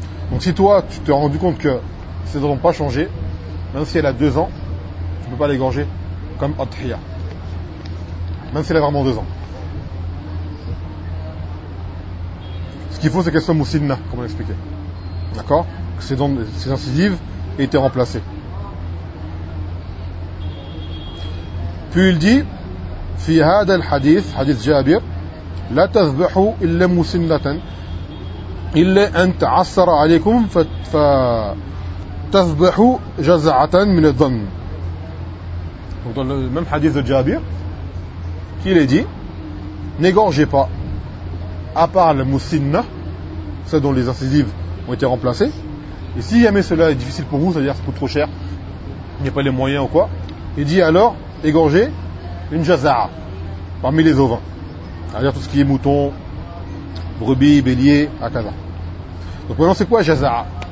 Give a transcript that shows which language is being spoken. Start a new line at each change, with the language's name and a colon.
French: Donc si toi, tu t'es rendu compte que ses dents n'ont pas changé, même si elle a 2 ans, tu ne peux pas l'égorger comme adhiya. Même si elle a vraiment 2 ans. Ce qu'il faut, c'est qu'elle soit moussina, comme on l'expliquait. D'accord? Que ses incisives aient été remplacées. Puis il dit,
Arabic: في هذا الحديث حديث جابر لا تذبحوا إلا مسنة إلا أن تعسر عليكم فتذبحوا جزعة من الظن.
French: Dans le même hadith de Jabir, qui l'a dit, n'égorgez pas à part la musinna, celle dont les incisives ont été remplacées, et si jamais cela est difficile pour vous, c'est-à-dire que ça coûte trop cher, il n'y a pas les moyens ou quoi, il dit alors égorgez une jaza'a parmi les ovins, c'est-à-dire tout ce qui est mouton, brebis, bélier, akaza. Donc maintenant c'est quoi jaza'a?